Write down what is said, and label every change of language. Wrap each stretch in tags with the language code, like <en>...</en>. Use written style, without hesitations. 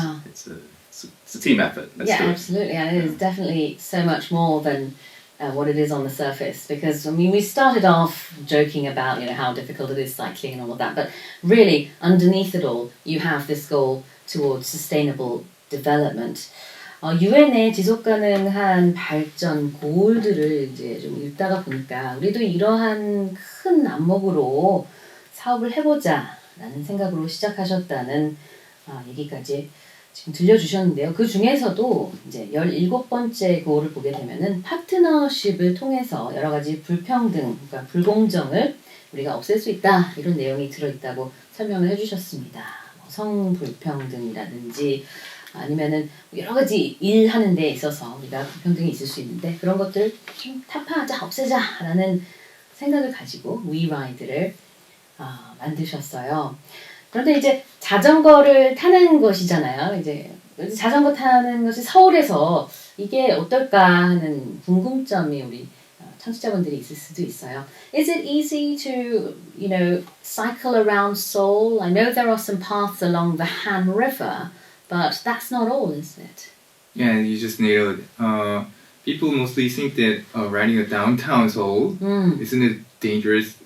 <en>It's a team effort. Absolutely, and it is definitely so much more than what it is on the surface. Because I mean, we started off joking about how difficult it is cycling and all of that, but really underneath it all, you have this goal towards sustainable development.</en> <ko>유엔의 지속 가능한 발전 고울들을 이제 좀 읽다가 보니까 우리도 이러한 큰 안목으로 사업을 해보자라는 생각으로 시작하셨다는 얘기까지 지금 들려주셨는데요. 그 중에서도 이제 17번째 고울을 보게 되면은 파트너십을 통해서 여러 가지 불평등, 그러니까 불공정을 우리가 없앨 수 있다, 이런 내용이 들어있다고 설명을 해주셨습니다. 성불평등이라든지 아니면은 여러 가지 일하는 데 있어서 우리가 불평등이 있을 수 있는데 그런 것들을 좀 타파하자, 없애자라는 생각을 가지고 위라이드를 만드셨어요. 그런데 이제 자전거를 타는 것이잖아요. 이제 자전거 타는 것이 서울에서 이게 어떨까 하는 궁금점이 우리 청취자분들이 있을 수도 있어요.</ko> <en>Is it easy to, cycle around Seoul? I know there are some paths along the Han River, but that's not all, is it? Yeah, you just nailed it. People mostly think that riding a downtown Seoul, isn't it dangerous?</en>